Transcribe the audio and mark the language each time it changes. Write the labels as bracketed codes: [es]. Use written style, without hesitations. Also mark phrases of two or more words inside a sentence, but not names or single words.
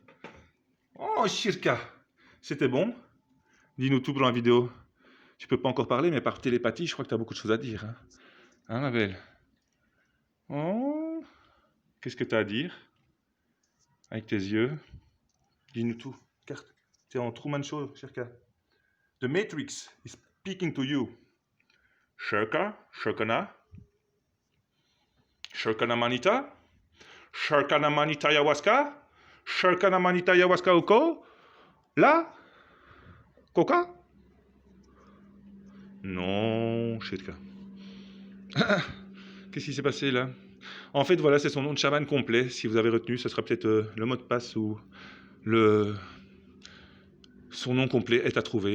[fr] Oh, Shirka! C'était bon? Dis-nous tout pour la vidéo. Tu peux pas encore parler, mais par télépathie, je crois que tu as beaucoup de choses à dire. Hein, hein ma belle? Oh, qu'est-ce que tu as à dire? Avec tes yeux. Dis-nous tout. Carte. Tu es en Truman Show, Shirka. [en] The Matrix is speaking to you. [fr] Shirka? Shirkana? Shirkana Manita? Shirkana Manita Ayahuasca? Shirkana Manita Ayahuasca Uko? Là? Coca? Non, Shirka. Qu'est-ce qui s'est passé là? En fait, voilà, c'est son nom de chaman complet. Si vous avez retenu, ce sera peut-être le mot de passe ou son nom complet est à trouver.